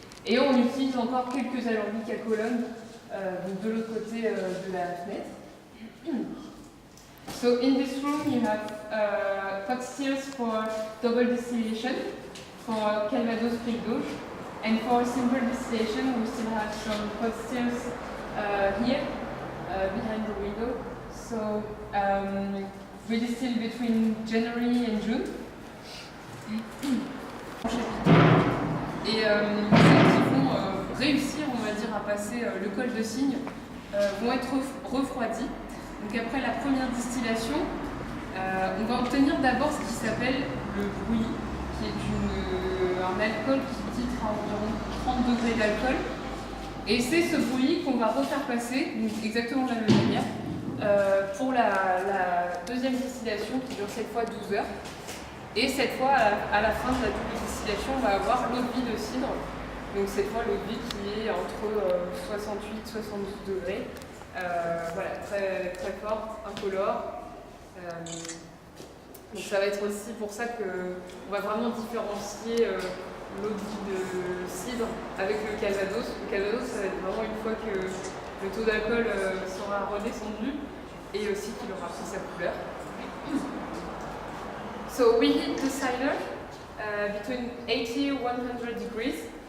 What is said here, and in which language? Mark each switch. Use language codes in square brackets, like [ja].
[fr] Et on utilise encore quelques alambics à colonne, donc de l'autre côté de la fenêtre. [en] So in this room you have pot stills for double distillation, for Calvados Pays d'Auge, and for simple distillation we still have some pot stills here behind the window. So we distill between January and June. [fr] Et celles qui vont réussir, on va dire, à passer le col de cygne vont être refroidies. Donc après la première distillation, on va obtenir d'abord ce qui s'appelle le bouilli, qui est un alcool qui titre à environ 30 degrés d'alcool. Et c'est ce bouilli qu'on va refaire passer, donc exactement de la même manière, pour la deuxième distillation qui dure cette fois 12 heures. Et cette fois, à la fin de la double distillation, on va avoir l'eau de vie de cidre. Donc cette fois, l'eau de vie qui est entre 68 et 72 degrés. Voilà, très, très forte, incolore. Donc ça va être aussi pour ça qu'on va vraiment différencier l'eau de vie de cidre avec le Calvados. Le Calvados, ça va être vraiment une fois que le taux d'alcool sera redescendu et aussi qu'il aura pris sa couleur. [en] So we heat the cider between 80 and 100 degrees.